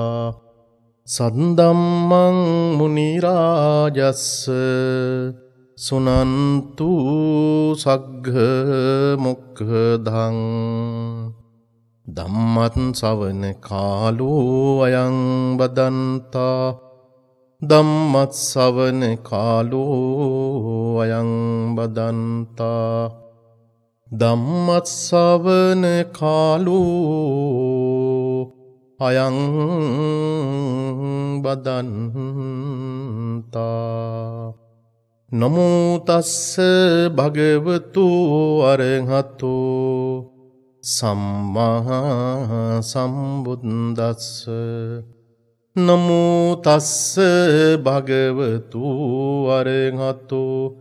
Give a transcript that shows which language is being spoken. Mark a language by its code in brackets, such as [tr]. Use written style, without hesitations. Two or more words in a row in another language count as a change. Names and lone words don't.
[pi] सद्धम्मं मुनिराजस्य सुनन्तु सग्गमुखदं धम्मं सवන कालो अयं वदन्ता ධම්මස්සවන කාලෝ අයං බදන්තා ධම්මස්සවන කාලෝ අයං බදන්තා නමෝ තස්ස භගවතු අරහතෝ සම්මා සම්බුද්දස්ස නමෝ තස්ස භගවතු අරහතෝ